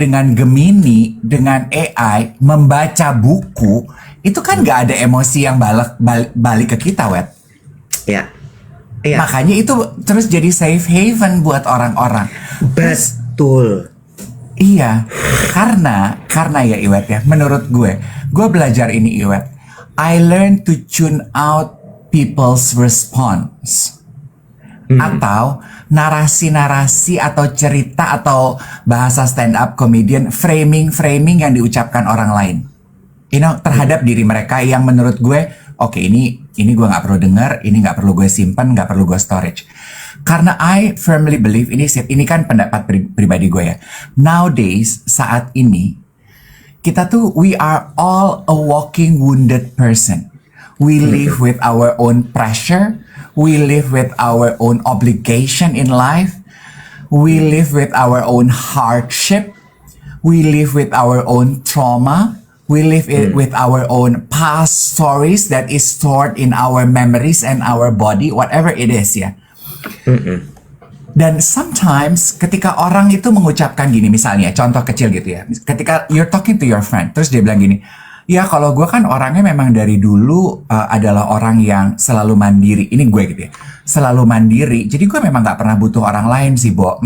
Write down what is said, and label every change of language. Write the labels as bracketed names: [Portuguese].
[Indonesian] dengan Gemini, dengan AI, membaca buku, itu kan nggak ada emosi yang balik ke kita, Wet. Ya. Iya. Makanya itu terus jadi safe haven buat orang-orang. Terus, Betul. iya, karena ya Iwet ya, menurut gue belajar ini Iwet. [English] I learn to tune out people's response. [Indonesian] Atau narasi-narasi atau cerita atau bahasa stand up comedian, framing yang diucapkan orang lain. [English] You know, [Indonesian] terhadap diri mereka yang menurut gue, oke, ini gue nggak perlu dengar, ini nggak perlu gue simpan, nggak perlu gue storage. Karena [English] I firmly believe, [Indonesian] ini kan pendapat pribadi gue ya. [English] Nowadays, [Indonesian] saat ini, kita tuh, [English] we are all a walking wounded person. We live with our own pressure. We live with our own obligation in life. We live with our own hardship. We live with our own trauma. We live with our own past stories that is stored in our memories and our body, whatever it is ya. [Indonesian] Dan sometimes ketika orang itu mengucapkan gini, misalnya contoh kecil gitu ya, ketika [English] you're talking to your friend, [Indonesian] terus dia bilang gini, ya kalau gue kan orangnya memang dari dulu adalah orang yang selalu mandiri, ini gue gitu ya, selalu mandiri, jadi gue memang gak pernah butuh orang lain sih, Bo.